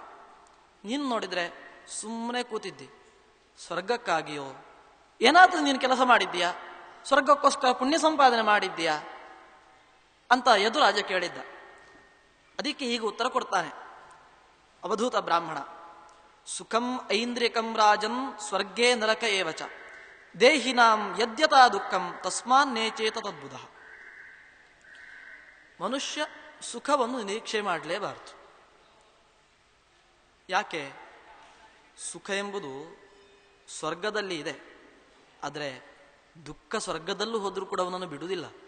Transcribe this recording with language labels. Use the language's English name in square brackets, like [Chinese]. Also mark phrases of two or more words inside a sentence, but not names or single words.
[Kannada] ನೀನು ನೋಡಿದ್ರೆ ಸುಮ್ಮನೆ ಕೂತಿದ್ದಿ, ಸ್ವರ್ಗಕ್ಕಾಗಿಯೋ ಏನಾದ್ರೂ ನೀನು ಕೆಲಸ ಮಾಡಿದ್ದೀಯಾ? ಸ್ವರ್ಗಕ್ಕೋಸ್ಕರ ಪುಣ್ಯ ಸಂಪಾದನೆ ಮಾಡಿದ್ದೀಯಾ ಅಂತ ಯದುರಾಜ ಕೇಳಿದ್ದ. ಅದಕ್ಕೆ ಈಗ ಉತ್ತರ ಕೊಡ್ತಾನೆ ಅವಧೂತ ಬ್ರಾಹ್ಮಣ. [Sanskrit] ಸುಖಂ ಐಂದ್ರಿಕಂ ರಾಜನ್ ಸ್ವರ್ಗೇ ನರಕ ಏವಚ ದೇಹಿನಾಂ ಯದ್ಯತಾ ದುಃಖಂ ತಸ್ಮಾನ್ ನೇಚೇತ ತದ್ಬುಧ. [Kannada] ಮನುಷ್ಯ ಸುಖವನ್ನು ನಿರೀಕ್ಷೆ ಮಾಡಲೇಬಾರದು. ಯಾಕೆ? ಸುಖ ಎಂಬುದು ಸ್ವರ್ಗದಲ್ಲಿ ಇದೆ, ಆದರೆ ದುಃಖ ಸ್ವರ್ಗದಲ್ಲೂ ಹೋದ್ರೂ ಕೂಡ ಅವನನ್ನು ಬಿಡುವುದಿಲ್ಲ.